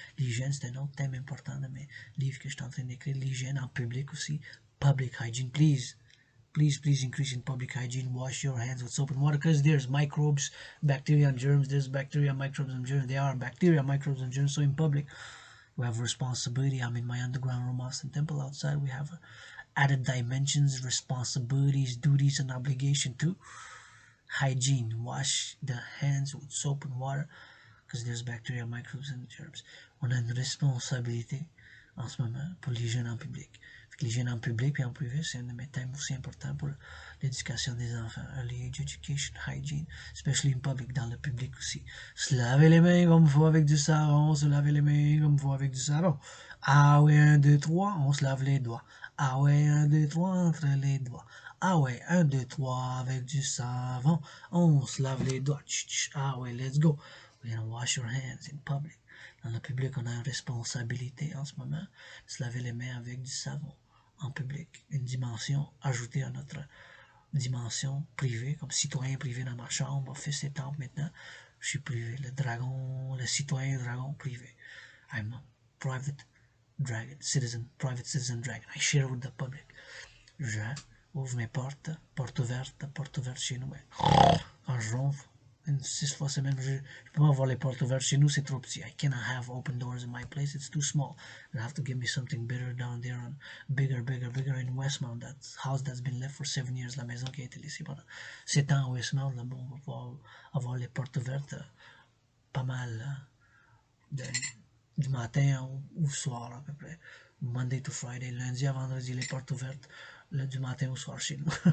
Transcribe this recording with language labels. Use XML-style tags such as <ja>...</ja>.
<fr>L'hygiène, c'est un autre thème important de mes livres que je suis en train d'écrire. L'hygiène en public aussi.</fr> <en>Public hygiene, please increase in public hygiene. Wash your hands with soap and water, because there's microbes, bacteria and germs. There's bacteria, microbes and germs. There are bacteria, microbes and germs. So in public we have responsibility. I'm in my underground room, Austin Temple. Outside we have added dimensions, responsibilities, duties, and obligation to hygiene. Wash the hands with soap and water, because there's bacteria, microbes and germs.</en> <fr>On a une responsabilité en ce moment pour l'hygiène en public. L'hygiène en public et en privé, c'est un de mes thèmes aussi importants pour l'éducation des enfants.</fr> <en>Early age education, hygiene, especially in public,</en> <fr>dans le public aussi. Se laver les mains comme il faut avec du savon, se laver les mains comme il faut avec du savon. Ah ouais, 1, 2, 3, on se lave les doigts. Ah ouais, 1, 2, 3, entre les doigts. Ah ouais, 1, 2, 3, avec du savon, on se lave les doigts. Ah ouais,</fr> <en>let's go. We're gonna wash your hands in public.</en> <fr>Dans le public, on a une responsabilité en ce moment de se laver les mains avec du savon en public. Une dimension ajoutée à notre dimension privée, comme citoyen privé dans ma chambre, office et temple. Maintenant, je suis privé. Le citoyen dragon privé.</fr> <en>I'm a private citizen dragon. I share with the public.</en> <fr>Ouvre mes portes, porte ouverte chez nous. Mais quand je ronfle, 6 fois semaine, je peux pas avoir les portes ouvertes chez nous, c'est trop petit.</fr> <en>I cannot have open doors in my place, it's too small. You have to give me something bigger down there, on bigger in Westmount. That house that's been left for 7 years,</en> <fr>la maison qui a été laissée pendant 7 ans à Westmount, là, bon, on va pouvoir avoir les portes ouvertes pas mal du matin au soir à peu près.</fr> <en>Monday to Friday,</en> <fr>lundi à vendredi, les portes ouvertes, du matin au soir chez nous.</fr>